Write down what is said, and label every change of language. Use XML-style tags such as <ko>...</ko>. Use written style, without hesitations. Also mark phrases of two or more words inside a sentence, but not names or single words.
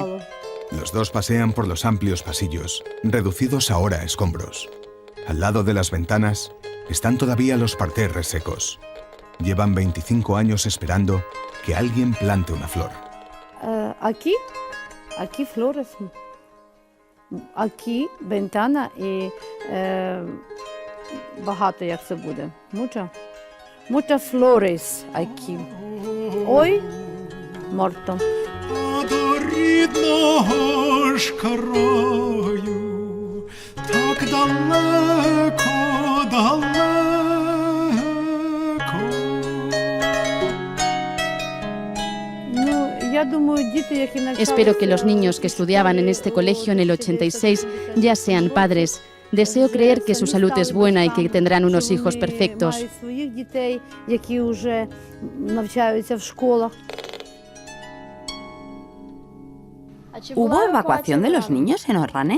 <es>Los dos pasean por los amplios pasillos, reducidos ahora a escombros. Al lado de las ventanas están todavía los parterres secos. Llevan 25 años esperando que alguien plante una flor. Aquí flores. Aquí ventana y</es> <uk>багато як це буде.</uk> <es>Muchas flores aquí. Hoy muerto.</es> <uk>До рідного ж краю, так далеко, далеко.</uk> <es>Espero que los niños que estudiaban en este colegio en el 86 ya sean padres. Deseo creer que su salud es buena y que tendrán unos hijos perfectos. ¿Hubo evacuación de los niños en Orrane?</es>